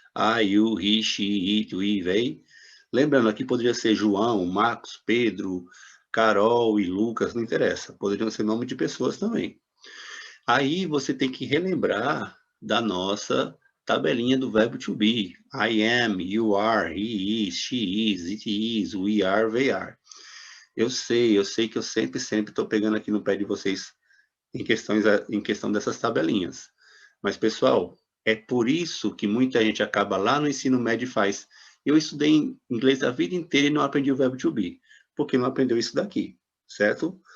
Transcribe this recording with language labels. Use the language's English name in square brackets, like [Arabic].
[English] I, you, he, she, it, we, they. [Portuguese] Lembrando, aqui poderia ser João, Marcos, Pedro, Carol e Lucas, não interessa. Poderiam ser nome de pessoas também. Aí você tem que relembrar da nossa tabelinha do verbo to be. [English] I am, you are, he is, she is, it is, we are, they are. [Portuguese] Eu sei que eu sempre estou pegando aqui no pé de vocês em questão dessas tabelinhas. Mas, pessoal, é por isso que muita gente acaba lá no ensino médio e faz. Eu estudei inglês a vida inteira e não aprendi o verbo to be, porque não aprendeu isso daqui, certo?